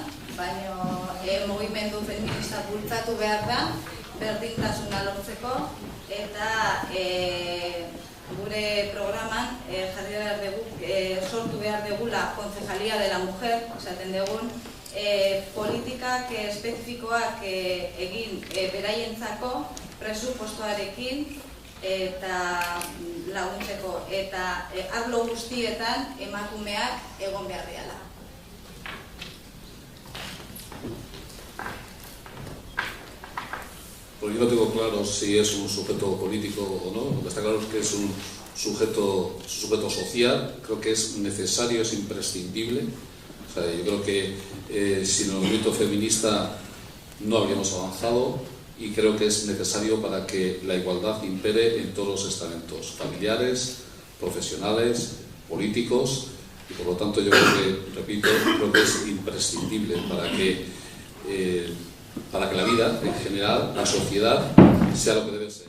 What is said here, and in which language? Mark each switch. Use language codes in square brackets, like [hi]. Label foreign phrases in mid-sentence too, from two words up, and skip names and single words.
[eu] baina mugimendu feminista bultzatu behar da, berdintasuna lortzeko, eta gure programan jarri behar dugu, sortu behar dugula Concejalía de la Mujer, esaten dugun, politikak espezifikoak egin beraientzako presupuestoarekin eta laguntzeko, eta arlo guztietan emakumeak egon behar diala. [es] Pues yo no tengo claro si es un sujeto político o no. Lo que está claro es que es un sujeto social. Creo que es necesario, es imprescindible. O sea, yo creo que sin el movimiento feminista no habríamos avanzado, y creo que es necesario para que la igualdad impere en todos los estamentos familiares, profesionales, políticos, y por lo tanto yo creo que, repito, creo que es imprescindible para que la vida en general, la sociedad, sea lo que debe ser.